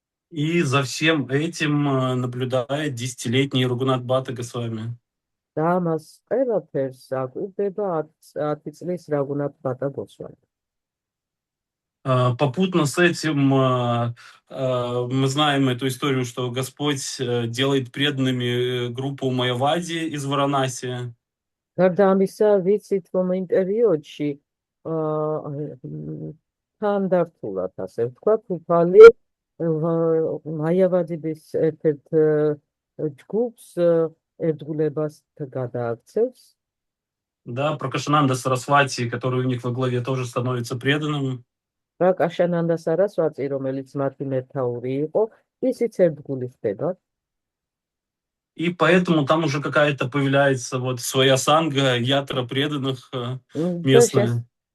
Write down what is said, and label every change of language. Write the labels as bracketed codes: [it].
[ru] И за всем этим наблюдает 10-летний Рагунат Бхатта Госвами. [ka] და ამას ყველაფერს აკვირდება 10 წლის რაგუნათ ბატა გოსვამი. [ru] Попутно с этим мы знаем эту историю, что Господь делает преданными группу Майявади из Варанаси. [ka] გარდა ამისა, ვიცით, რომ იმ პერიოდში თანდართულად, ასე ვთქვათ, უფალი მაიავადების ერთ-ერთ ჯგუფს ერთგულებას გადააქცევს. [ru] Да, Пракашананда Сарасвати, который у них во главе, тоже становится преданным. [ka] პრაკაშანანდა სარასვატი, რომელიც მათი მეთაური იყო, ისიც ერთგული ხდება. [ru] И поэтому там уже какая-то появляется вот своя санга, ятра преданных местная.